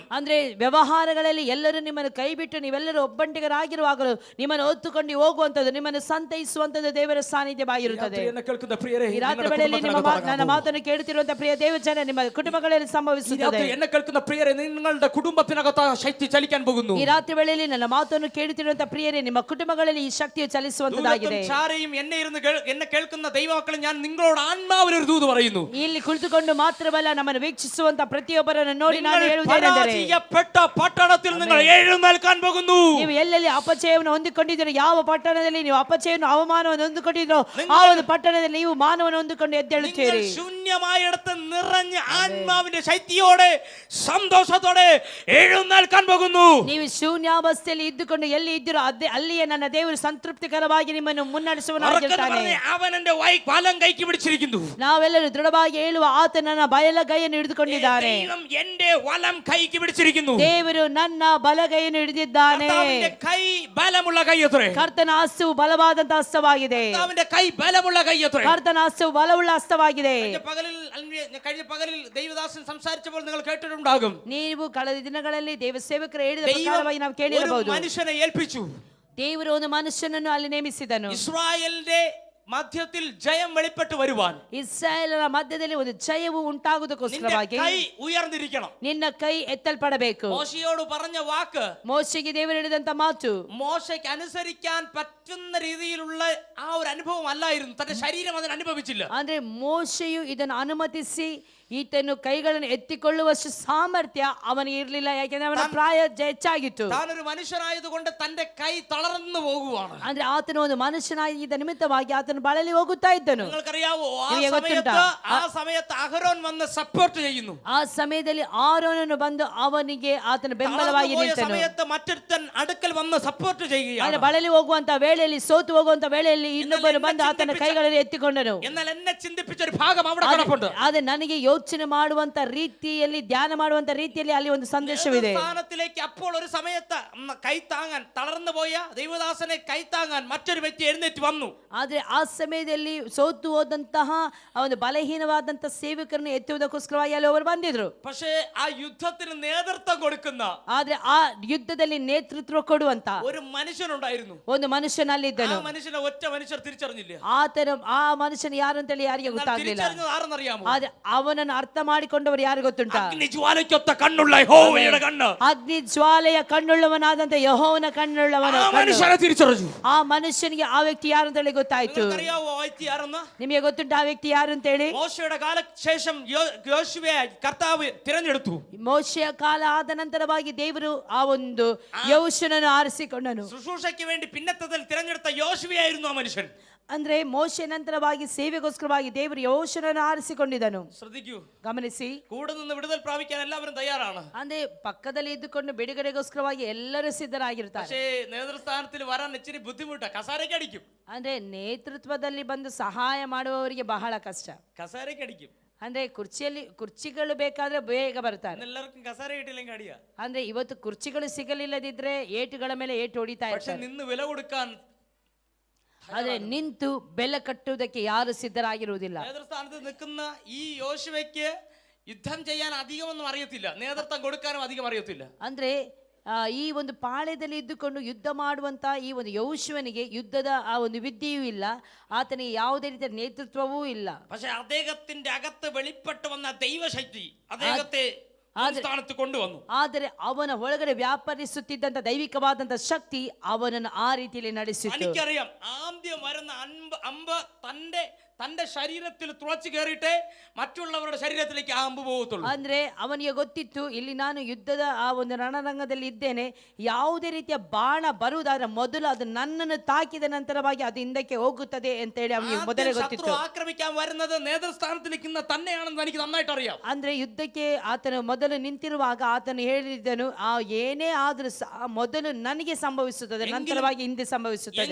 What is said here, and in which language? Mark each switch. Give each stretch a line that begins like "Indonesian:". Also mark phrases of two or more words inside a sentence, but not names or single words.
Kannada: ಅಂದ್ರೆ ವ್ಯವಹಾರಗಳಲ್ಲಿ ಎಲ್ಲರೂ ನಿಮ್ಮನ್ನು ಕೈ ಬಿಟ್ಟು ನೀವೆಲ್ಲರೂ ಒಬ್ಬಂಟಿಗರಾಗಿರುವಾಗಲೂ ನಿಮ್ಮನ್ನು ಹೊತ್ತುಕೊಂಡು ಹೋಗುವಂತದ್ದು, ನಿಮ್ಮನ್ನು ಸಂತೈಸುವಂತದ್ದು ದೇವರ ಸಾನ್ನಿಧ್ಯವಾಗಿರುತ್ತದೆ. ಈ ರಾತ್ರಿ ವೇಳೆಯಲ್ಲಿ ನನ್ನ ಮಾತನ್ನು ಕೇಳುತ್ತಿರುವಂತಹ ಪ್ರಿಯ ದೇವಜನ ನಿಮ್ಮ ಕುಟುಂಬಗಳಲ್ಲಿ ಸಂಭವಿಸುತ್ತದೆ.
Malayalam: എന്നെ കേൾക്കുന്ന പ്രിയരെ, നിങ്ങളുടെ കുടുംബത്തിനകത്ത് ശക്തി ചലിക്കാൻ പോകുന്നു.
Kannada: ಈ ರಾತ್ರಿ ವೇಳೆಯಲ್ಲಿ ನನ್ನ ಮಾತನ್ನು ಕೇಳುತ್ತಿರುವಂತಹ ಪ್ರಿಯರೇ, ನಿಮ್ಮ ಕುಟುಂಬಗಳಲ್ಲಿ ಈ ಶಕ್ತಿಯು ಚಲಿಸುವಂತದ್ದಾಗಿದೆ.
Malayalam: എന്നെ കേൾക്കുന്ന ദൈവമക്കളെ, ഞാൻ നിങ്ങളോട് ആത്മാവിൽ ഒരു ദൂത് പറയുന്നു.
Kannada: ಇಲ್ಲಿ ಕುಳಿತುಕೊಂಡು ಮಾತ್ರವಲ್ಲ, ನಮ್ಮನ್ನು ವೀಕ್ಷಿಸುವಂತ ಪ್ರತಿಯೊಬ್ಬರನ್ನು ನೋಡಿ ನಾನು ಹೇಳುವುದೇನೆಂದರೆ,
Malayalam: പരാജയപ്പെട്ട പട്ടണത്തിൽ നിങ്ങൾ എഴുന്നേൽക്കാൻ പോകുന്നു.
Kannada: ನೀವು ಎಲ್ಲೆಲ್ಲಿ ಅಪಚಯವನ್ನು ಹೊಂದಿಕೊಂಡಿದ್ದೀರೋ, ಯಾವ ಪಟ್ಟಣದಲ್ಲಿ ನೀವು ಅಪಚಯವನ್ನು ಅವಮಾನವನ್ನು ಹೊಂದಿಕೊಂಡಿದ್ದೀರೋ ಆ ಒಂದು ಪಟ್ಟಣದಲ್ಲಿ ನೀವು ಮಾನವನ್ನು ಹೊಂದಿಕೊಂಡು ಎದ್ದೇಳುತ್ತೀರಿ.
Malayalam: ശൂന്യമായിടത്ത് നിറഞ്ഞ ആത്മാവിന്റെ ശക്തിയോടെ സന്തോഷത്തോടെ എഴുന്നേൽക്കാൻ പോകുന്നു.
Kannada: ನೀವು ಶೂನ್ಯಾವಸ್ಥೆಯಲ್ಲಿ ಇದ್ದುಕೊಂಡು ಎಲ್ಲಿ ಇದ್ದೀರೋ ಅಲ್ಲಿಯೇ ನನ್ನ ದೇವರು ಸಂತೃಪ್ತಿಕರವಾಗಿ ನಿಮ್ಮನ್ನು ಮುನ್ನಡೆಸುವನಾಗಿರ್ತಾನೆ.
Malayalam: അവൻ എന്റെ വലം കൈക്ക് പിടിച്ചിരിക്കുന്നു.
Kannada: ನಾವೆಲ್ಲರೂ ದೃಢವಾಗಿ ಹೇಳುವ ಆತ ನನ್ನ ಬಲಗೈಯನ್ನು ಹಿಡಿದುಕೊಂಡಿದ್ದಾನೆ.
Malayalam: എന്റെ വലം കൈക്ക് പിടിച്ചിരിക്കുന്നു.
Kannada: ದೇವರು ನನ್ನ ಬಲಗೈಯನ್ನು ಹಿಡಿದಿದ್ದಾನೆ.
Malayalam: കൈ ബലമുള്ള കൈ അത്രേ.
Kannada: ಕರ್ತನ ಹಸ್ತವು ಬಲವಾದಂತ ಹಸ್ತವಾಗಿದೆ.
Malayalam: അവന്റെ കൈ ബലമുള്ള കൈ അത്രേ.
Kannada: ಕರ್ತನ ಹಸ್ತವು ಬಲವುಳ್ಳ ಹಸ್ತವಾಗಿದೆ.
Malayalam: കഴിഞ്ഞ പകലിൽ ദൈവദാസൻ സംസാരിച്ചപ്പോൾ നിങ്ങൾ കേട്ടിട്ടുണ്ടാകും.
Kannada: ನೀವು ಕಳೆದ ದಿನಗಳಲ್ಲಿ ದೇವ ಸೇವಕರು ಹೇಳಿದ ಪ್ರಕಾರವಾಗಿ ನಾವು ಕೇಳಿರಬಹುದು.
Malayalam: മനുഷ്യനെ ഏൽപ്പിച്ചു.
Kannada: ದೇವರು ಒಂದು ಮನುಷ್ಯನನ್ನು ಅಲ್ಲಿ ನೇಮಿಸಿದನು.
Malayalam: ഇസ്രായേലിന്റെ മധ്യത്തിൽ ജയം വെളിപ്പെട്ടു വരുവാൻ,
Kannada: ಇಸ್ರಾಯೇಲರ ಮಧ್ಯದಲ್ಲಿ ಒಂದು ಜಯವು ಉಂಟಾಗುವುದಕ್ಕೋಸ್ಕರವಾಗಿ
Malayalam: കൈ ഉയർന്നിരിക്കണം.
Kannada: ನಿನ್ನ ಕೈ ಎತ್ತಲ್ಪಡಬೇಕು.
Malayalam: മോശയോട് പറഞ്ഞ വാക്ക്,
Kannada: ಮೋಶೆಗೆ ದೇವರು ಹೇಳಿದಂತ ಮಾತು,
Malayalam: മോശയ്ക്ക് അനുസരിക്കാൻ പറ്റുന്ന രീതിയിലുള്ള ആ ഒരു അനുഭവം അല്ലായിരുന്നു. തന്റെ ശരീരം അതിന് അനുഭവിച്ചില്ല.
Kannada: ಅಂದ್ರೆ ಮೋಶೆಯು ಇದನ್ನು ಅನುಮತಿಸಿ ಈತನು ಕೈಗಳನ್ನು ಎತ್ತಿಕೊಳ್ಳುವಷ್ಟು ಸಾಮರ್ಥ್ಯ ಅವನಿಗೆ ಇರಲಿಲ್ಲ. ಯಾಕೆಂದ್ರೆ ಅವನ ಪ್ರಾಯ ಹೆಚ್ಚಾಗಿತ್ತು.
Malayalam: താനൊരു മനുഷ്യനായതുകൊണ്ട് തന്റെ കൈ തളർന്നു പോകുവാണ്.
Kannada: ಅಂದ್ರೆ ಆತನು ಒಂದು ಮನುಷ್ಯನಾಗಿದ್ದ ನಿಮಿತ್ತವಾಗಿ ಆತನು ಬಳಲಿ ಹೋಗುತ್ತಾ ಇದ್ದನು.
Malayalam: നിങ്ങൾക്കറിയാവോ, ആ സമയത്ത് അഹരോൻ വന്ന് സപ്പോർട്ട് ചെയ്യുന്നു.
Kannada: ಆ ಸಮಯದಲ್ಲಿ ಆರೋನನು ಬಂದು ಅವನಿಗೆ ಆತನ ಬೆಂಬಲವಾಗಿ ನಿಂತನು.
Malayalam: സമയത്ത് മറ്റൊരുത്തൻ അടുക്കൽ വന്ന് സപ്പോർಟ್ ചെയ്യുകയാണ്.
Kannada: ಅಂದ್ರೆ ಬಳಲಿ ಹೋಗುವಂತ ವೇಳೆಯಲ್ಲಿ, ಸೋತು ಹೋಗುವಂತ ವೇಳೆಯಲ್ಲಿ ಇನ್ನೊಬ್ಬರು ಬಂದು ಆತನ ಕೈಗಳಲ್ಲಿ ಎತ್ತಿಕೊಂಡನು.
Malayalam: എന്നാൽ എന്നെ ചിന്തിപ്പിച്ച ഒരു ഭാഗം അവിടെ കിടപ്പുണ്ട്.
Kannada: ಆದ್ರೆ ನನಗೆ ಯೋಚನೆ ಮಾಡುವಂತ ರೀತಿಯಲ್ಲಿ, ಧ್ಯಾನ ಮಾಡುವಂತ ರೀತಿಯಲ್ಲಿ ಅಲ್ಲಿ ಒಂದು ಸಂದೇಶವಿದೆ.
Malayalam: സ്ഥാനത്തിലേക്ക് അപ്പോൾ ഒരു സമയത്ത് കൈ താങ്ങാൻ തളർന്നു പോയ ദൈവദാസനെ കൈ താങ്ങാൻ മറ്റൊരു വ്യക്തി എഴുന്നേറ്റ് വന്നു.
Kannada: ಆದ್ರೆ ಆ ಸಮಯದಲ್ಲಿ ಸೋತು ಹೋದಂತಹ ಒಂದು ಬಲಹೀನವಾದಂತ ಸೇವಕರನ್ನು ಎತ್ತುವುದಕ್ಕೋಸ್ಕರವಾಗಿ ಅಲ್ಲಿ ಅವರು ಬಂದಿದ್ರು.
Malayalam: പക്ഷേ ಆ ಯುದ್ಧത്തിന് നേതൃത്വം കൊടുക്കുന്ന,
Kannada: ಆದ್ರೆ ಆ ಯುದ್ಧದಲ್ಲಿ ನೇತೃತ್ವ ಕೊಡುವಂತ
Malayalam: ഒരു മനുഷ്യനുണ്ടായിരുന്നു.
Kannada: ಒಂದು ಮನುಷ್ಯನಲ್ಲಿದ್ದನು.
Malayalam: ആ മനുഷ്യനെ ഒറ്റ മനുഷ്യർ തിരിച്ചറിഞ്ഞില്ല.
Kannada: ಆ ಮನುಷ್ಯನ ಯಾರು ಅಂತೇಳಿ ಯಾರಿಗೆ ಗೊತ್ತಾಗ್ಲಿಲ್ಲ.
Malayalam: ആരെന്നറിയാമോ?
Kannada: ಆದ್ರೆ ಅವನನ್ನು ಅರ್ಥ ಮಾಡಿಕೊಂಡವರು ಯಾರು ಗೊತ್ತುಂಟಾ?
Malayalam: അഗ്നിജ്വാലയ്ക്കൊത്ത കണ്ണുള്ള യഹോവയുടെ കണ്ണ്,
Kannada: ಅಗ್ನಿ ಜ್ವಾಲೆಯ ಕಣ್ಣುಳ್ಳವನಾದಂತ ಯೆಹೋವನ ಕಣ್ಣುಳ್ಳವನು.
Malayalam: മനുഷ്യനെ തിരിച്ചറിഞ്ഞു.
Kannada: ಆ ಮನುಷ್ಯನಿಗೆ ಆ ವ್ಯಕ್ತಿ ಯಾರು ಅಂತೇಳಿ ಗೊತ್ತಾಯ್ತು.
Malayalam: അറിയാവോ ആ വ്യക്തി ആരെന്ന്?
Kannada: ನಿಮಗೆ ಗೊತ್ತುಂಟು ಆ ವ್ಯಕ್ತಿ ಯಾರು ಅಂತೇಳಿ?
Malayalam: മോശയുടെ കാലശേഷം യോശുവയെ കർത്താവ് തിരഞ്ഞെടുത്തു.
Kannada: ಮೋಶೆಯ ಕಾಲ ಆದ ನಂತರವಾಗಿ ದೇವರು ಆ ಒಂದು ಯೆಹೋಶುವನನ್ನು ಆರಿಸಿಕೊಂಡನು.
Malayalam: ശുശ്രൂഷയ്ക്ക് വേണ്ടി പിന്നത്തതിൽ തിരഞ്ഞെടുത്ത യോശുവയായിരുന്നു ആ മനുഷ്യൻ.
Kannada: ಅಂದ್ರೆ ಮೋಶೆ ನಂತರವಾಗಿ ಸೇವೆಗೋಸ್ಕರವಾಗಿ ದೇವರು ಯೆಹೋಶುವನನ್ನು ಆರಿಸಿಕೊಂಡಿದ್ದನು.
Malayalam: ശ്രദ്ധിക്കൂ,
Kannada: ಗಮನಿಸಿ.
Malayalam: കൂടെ നിന്ന് വിടുതൽ പ്രാപിക്കാൻ എല്ലാവരും തയ്യാറാണ്.
Kannada: ಅಂದ್ರೆ ಪಕ್ಕದಲ್ಲಿ ಇದ್ದುಕೊಂಡು ಬಿಡುಗಡೆಗೋಸ್ಕರವಾಗಿ ಎಲ್ಲರೂ ಸಿದ್ಧರಾಗಿರ್ತಾರೆ.
Malayalam: പക്ഷേ നേതൃസ്ഥാനത്തിൽ വരാൻ ഇച്ചിരി ബുദ്ധിമുട്ടാ. കസാരയ്ക്ക് അടിക്കും.
Kannada: ಅಂದ್ರೆ ನೇತೃತ್ವದಲ್ಲಿ ಬಂದು ಸಹಾಯ ಮಾಡುವವರಿಗೆ ಬಹಳ ಕಷ್ಟ.
Malayalam: കസാരയ്ക്ക് അടിക്കും.
Kannada: ಅಂದ್ರೆ ಕುರ್ಚಿಗಳು ಬೇಕಾದ್ರೆ ಬೇಗ ಬರ್ತಾರೆ.
Malayalam: എല്ലാവർക്കും കസാര കിട്ടിയില്ലെങ്കിൽ അടിയാ.
Kannada: ಅಂದ್ರೆ ಇವತ್ತು ಕುರ್ಚಿಗಳು ಸಿಗಲಿಲ್ಲದಿದ್ರೆ ಏಟುಗಳ ಮೇಲೆ ಏಟು ಹೊಡಿತಾ
Malayalam: പക്ഷെ
Kannada: ಇರ್ತಾರೆ.
Malayalam: നിന്ന് വില കൊടുക്കാൻ
Kannada: ಆದ್ರೆ ನಿಂತು ಬೆಲೆ ಕಟ್ಟುವುದಕ್ಕೆ ಯಾರು ಸಿದ್ಧರಾಗಿರುವುದಿಲ್ಲ.
Malayalam: നേതൃസ്ഥാനത്ത് നിൽക്കുന്ന ഈ യോശുവയ്ക്ക് യുദ്ധം ചെയ്യാൻ അധികമൊന്നും അറിയത്തില്ല, നേതൃത്വം കൊടുക്കാനും അധികം അറിയത്തില്ല.
Kannada: ಅಂದ್ರೆ ಈ ಒಂದು ಪಾಳ್ಯದಲ್ಲಿ ಇದ್ದುಕೊಂಡು ಯುದ್ಧ ಮಾಡುವಂತ ಈ ಒಂದು ಯೌಶುವನಿಗೆ ಯುದ್ಧದ ಆ ಒಂದು ವಿದ್ಯೆಯೂ ಇಲ್ಲ, ಆತನಿಗೆ ಯಾವುದೇ ರೀತಿಯ ನೇತೃತ್ವವೂ ಇಲ್ಲ.
Malayalam: പക്ഷെ അദ്ദേഹത്തിന്റെ അകത്ത് വെളിപ്പെട്ടു വന്ന ദൈവശക്തി അദ്ദേഹത്തെ സ്ഥാനത്ത് കൊണ്ടുവന്നു.
Kannada: ಆದರೆ ಅವನ ಒಳಗಡೆ ವ್ಯಾಪರಿಸುತ್ತಿದ್ದಂತ ದೈವಿಕವಾದಂತ ಶಕ್ತಿ ಅವನನ್ನು ಆ ರೀತಿಯಲ್ಲಿ ನಡೆಸಿತು.
Malayalam: എനിക്കറിയാം ആദ്യം വരുന്ന അമ്പ് തന്റെ ശരീരത്തിൽ തുളച്ചു കയറിയിട്ടേ മറ്റുള്ളവരുടെ ശരീരത്തിലേക്ക് ആ അമ്പ് പോകത്തുള്ളൂ.
Kannada: ಅಂದ್ರೆ ಅವನಿಗೆ ಗೊತ್ತಿತ್ತು, ಇಲ್ಲಿ ನಾನು ಯುದ್ಧದ ಆ ಒಂದು ರಣರಂಗದಲ್ಲಿ ಇದ್ದೇನೆ, ಯಾವುದೇ ರೀತಿಯ ಬಾಣ ಬರುವುದಾದ್ರೆ ಮೊದಲು ಅದು ನನ್ನನ್ನು ತಾಕಿದ ನಂತರವಾಗಿ ಅದು ಹಿಂದಕ್ಕೆ ಹೋಗುತ್ತದೆ ಅಂತ ಹೇಳಿ ಅವನಿಗೆ ಮೊದಲೇ ಗೊತ್ತಿತ್ತು.
Malayalam: ആക്രമിക്കാൻ വരുന്നത് നേതൃസ്ഥാനത്ത് നിൽക്കുന്ന തന്നെയാണെന്ന് എനിക്ക് നന്നായിട്ട് അറിയാം.
Kannada: ಅಂದ್ರೆ ಯುದ್ಧಕ್ಕೆ ಆತನು ಮೊದಲು ನಿಂತಿರುವಾಗ ಆತನು ಹೇಳಿದನು, ಏನೇ ಆದ್ರೂ ಮೊದಲು ನನಗೆ ಸಂಭವಿಸುತ್ತದೆ, ನಂತರವಾಗಿ ಹಿಂದೆ ಸಂಭವಿಸುತ್ತದೆ.